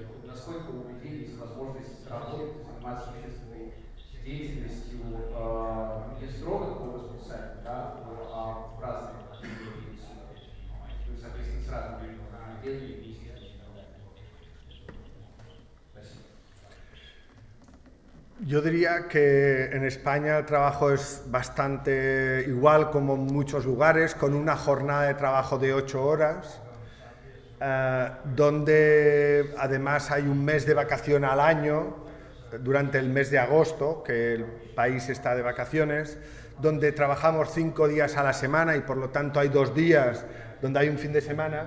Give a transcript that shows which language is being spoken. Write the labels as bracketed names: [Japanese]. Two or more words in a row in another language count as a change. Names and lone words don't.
[Russian] Насколько у людей есть возможность работать, заниматься общественной деятельностью не строго по расписанию, да, а в разные периоды. То есть, соответственно, с разными отделами и Спасибо. [Spanish] Yo diría que en España el trabajo es bastante igual como en muchos lugares, con una jornada de trabajo de 8 horas, donde además hay un mes de vacación al año, durante el mes de agosto, que el país está de vacaciones, donde trabajamos 5 días a la semana y por lo tanto hay 2 días donde hay un fin de semana.